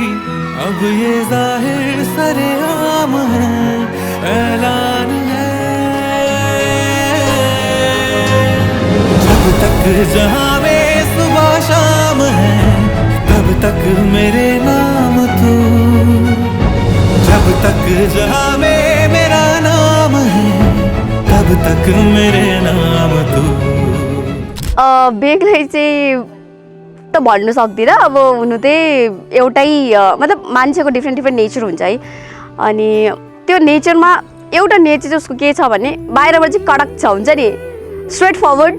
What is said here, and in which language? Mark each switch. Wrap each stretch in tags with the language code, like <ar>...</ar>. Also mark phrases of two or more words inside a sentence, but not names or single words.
<hi>अब ये जाहिर सरेआम है, ऐलान है, जब तक जहां में सुबह शाम है, तब तक मेरे नाम तू। जब तक जहां में मेरा नाम है, तब तक मेरे नाम तू।</hi> <ne>बेग्लै चाहिँ त भन्नु सक्दिनँ। अब हुनु चाहिँ एउटै मतलब मान्छेको</ne> <en>different nature</en> <ne>हुन्छ है, अनि त्यो नेचरमा एउटा नेचर चाहिँ उसको के छ भने बाहिरबाट चाहिँ कडक छ, हुन्छ नि,</ne> <en>straight forward.</en>